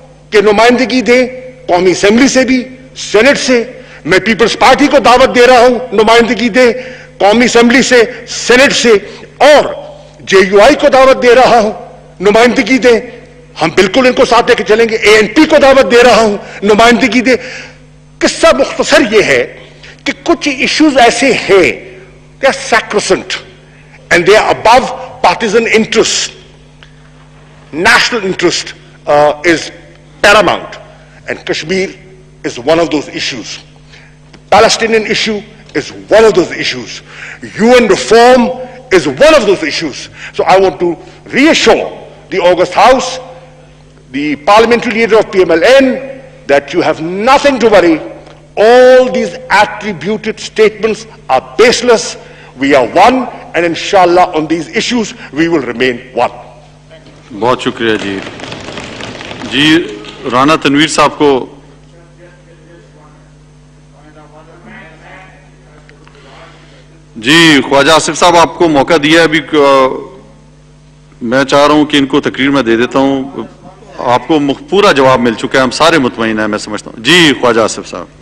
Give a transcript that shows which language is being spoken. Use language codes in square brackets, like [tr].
[ur] کہ نمائندگی دیں، قومی اسمبلی سے بھی، سینٹ سے۔ میں پیپلز پارٹی کو دعوت دے رہا ہوں نمائندگی دیں، قومی اسمبلی سے، سینٹ سے، اور جے یو آئی کو دعوت دے رہا ہوں نمائندگی دیں۔ ہم بالکل ان کو ساتھ لے کے چلیں گے۔ اے این پی کو دعوت دے رہا ہوں نمائندگی دیں۔ قصہ مختصر یہ ہے کہ کچھ ایشوز ایسے ہیں [en] they are sacrosanct and they are above partisan interest. National interest is paramount, and Kashmir is one of those issues. Palestinian issue is one of those issues. UN reform is one of those issues. So I want to reassure the August House, the parliamentary leader of PMLN, that you have nothing to worry. All these attributed statements are baseless. We are one, and inshallah on these issues we will remain one. [ur] بہت شکریہ جی۔ جی رانا تنویر صاحب کو جی خواجہ آصف صاحب آپ کو موقع دیا ہے ابھی، میں چاہ رہا ہوں کہ ان کو تقریر میں دے دیتا ہوں، آپ کو پورا جواب مل چکا ہے، ہم سارے مطمئن ہیں میں سمجھتا ہوں۔ جی خواجہ آصف صاحب۔